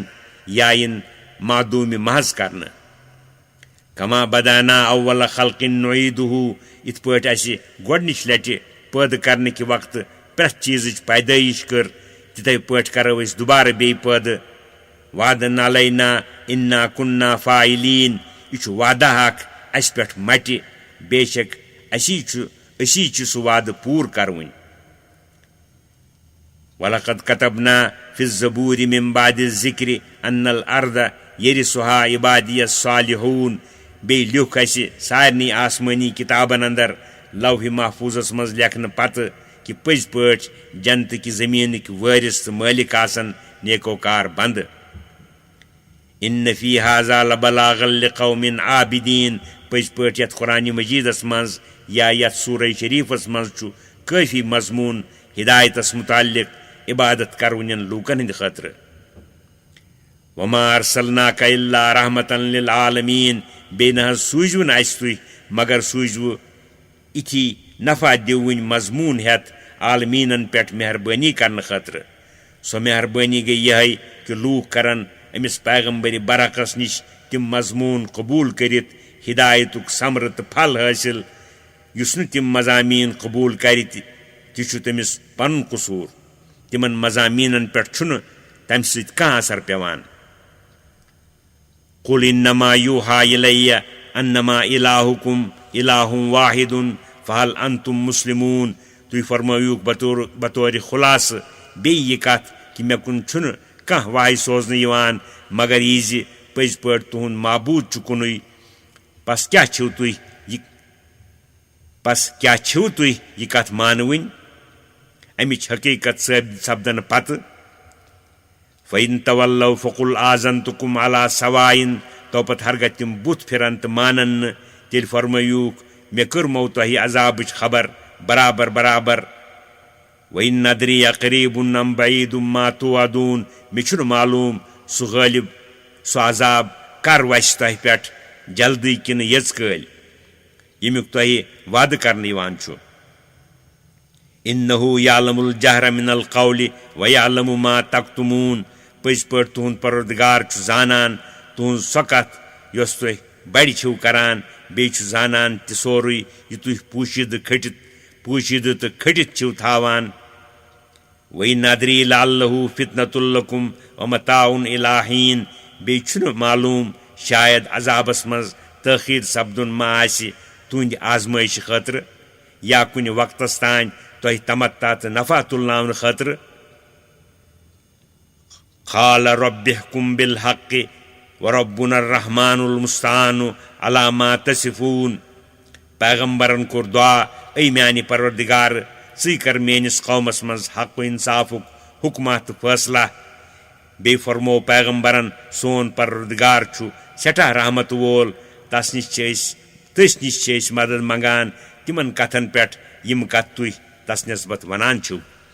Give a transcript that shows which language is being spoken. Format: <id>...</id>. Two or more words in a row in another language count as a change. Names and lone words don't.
<ks>یا یِن معدوٗمہِ محض کرنہٕ</ks> <ar>کما بدانا اول خلق نعیدہ</ar> <ks>یِتھ پٲٹھۍ اسہِ گۄڈنِچ لٹہِ پٲدٕ کرنہٕ کہِ وقتہٕ پرٛٮ۪تھ چیٖزٕچ پیدٲیش کٔر تِتھے پٲٹھۍ کرو أسۍ دُبارٕ بیٚیہِ پٲدٕ</ks> <ar>وعدن علینا انا کُننا فاعلین</ar> <ks>یہِ چھُ وعدہ اکھ اسہِ پٮ۪ٹھ مٹہِ بے شک أسی چھِ سُہ وعدٕ پوٗرٕ کروٕنۍ</ks> <ar>ولقد كتبنا في الزبور من بعد الذكر ان الارض يرثها عبادي الصالحون</ar> <ks>بیٚیہِ لیوٚکھ اسہِ سارنٕے آسمٲنی کِتابن اندر لوحہِ محفوٗظس منٛز لیکھنہٕ پتہٕ کہِ پٔزۍ پٲٹھۍ جنتٕکہِ زٔمیٖنٕکۍ وٲرِث تہٕ مٲلِک آسن نیکوکار بنٛدٕ</ks> <ar>ان فی ہذا لبلاغا لقوم عابدین</ar> <ks>پٔزۍ پٲٹھۍ یتھ قرآنہِ مجیٖدس منٛز یا یتھ سورہ شریٖفس منٛز چھُ کٲفی مضموٗن ہدایتس متعلق عبادت کرونٮ۪ن لوٗکن ہٕنٛدِ خٲطرٕ</ks> <ar>وما ارسلناک الا رحمة للعالمین</ar> <ks>بیٚیہِ نہ حظ سوٗزوٕ نہٕ اسہِ تُہۍ مگر سوٗزوٕ یِتھی نفع دِوٕنۍ مضموٗن ہٮ۪تھ عالمیٖنن پٮ۪ٹھ مہربٲنی کرنہٕ خٲطرٕ سۄ مہربٲنی گٔیے یِہے کہِ لوٗکھ کرن أمِس پیغمبرِ برعقس نِش تِم مضموٗن قبوٗل کٔرِتھ ہدایتُک ثمرٕ تہٕ پھل حٲصِل یُس نہٕ تِم مضامیٖن قبوٗل کرِ تہِ چھُ تٔمِس پنُن قصوٗر تِمن مضامیٖنن پٮ۪ٹھ چھُنہٕ تمہِ سۭتۍ کانٛہہ اثر پیوان</ks> <ar>قل انما یوحا الیہ انما الہکم الہ واحد فہل انتم مسلمون</ar> <ks>تُہۍ فرمٲیوٗکھ بطورِ خُلاصہٕ بیٚیہِ یہِ کتھ کہِ مےٚ کُن چھُنہٕ کانٛہہ واے سوزنہٕ یِوان مگر یہِ زِ پٔزۍ پٲٹھۍ تُہُنٛد معبوٗد چھُ کُنُے پس کیٛاہ چھِو تُہۍ یہِ کتھ مانوٕنۍ امِچ حقیٖقت ثٲبت سپدنہٕ پتہٕ</ks> <ar>فإن تولوا فقل آذنتكم على سواء</ar> <ks>توپت ہرگاہ تِم بُتھ پھِرن تہٕ مانن نہٕ تیٚلہِ فرمٲیوٗکھ مےٚ کٔرمو تۄہہِ عذابٕچ خبر برابر برابر</ks> <ar>وَإِنَّ نَدْرِي أَقَرِيبٌ أَمْ بَعِيدٌ مَا تُوعَدُونَ</ar> <ks>مےٚ چھُنہٕ معلوٗم سُہ غٲلِب سُہ عذاب کر وسہِ تۄہہِ پٮ۪ٹھ جلدی کِنہٕ یٔژ کٲلۍ ییٚمیُک تۄہہِ وعدٕ کرنہٕ یِوان چھُ</ks> <ar>إِنَّهُ يَعْلَمُ الْجَهْرَ مِنَ الْقَوْلِ وَيَعْلَمُ مَا تَكْتُمُونَ</ar> <ks>پٔزۍ پٲٹھۍ تُہُنٛد پروردگار چھُ زانان تُہنٛز سۄ کتھ یۄس تُہۍ بڑِ چھِو کران بیٚیہِ چھُ زانان تہِ سورُے یہِ تُہۍ پوٗشیدٕ تہٕ کھٔٹِتھ چھِو تھاوان</ks> <ar>وَإِنْ أَدْرِي لَعَلَّهُ فِتْنَةٌ لَكُمْ وَمَتَاعٌ إِلَىٰ حِينٍ</ar> <ks>بیٚیہِ چھُنہٕ معلوٗم شاید عذابس منٛز تٲخیٖر سپدُن ما آسہِ تُہنٛدِ آزمٲیشہِ خٲطرٕ یا کُنہِ وقتس تانۍ تۄہہِ تمتا تہٕ نفع تُلناونہٕ خٲطرٕ</ks> <ar>قال رب احكم بالحق وربنا الرحمن المستعان على ما تصفون</ar> <ks>پیغمبرن کوٚر دعا اے میانہِ پروردگار ژٕے کر میٲنِس قومس منٛز حق و انصافُک حُکمہ تہٕ فٲصلہ بیٚیہِ فرموو پیغمبرن سون پروردگار چھُ سٮ۪ٹھاہ رحمت وول تٔسۍ نِش چھِ أسۍ مدد منگان تِمن کتھن پٮ۪ٹھ یِم کتھ تُہۍ تس نسبت ونان چھِو</ks>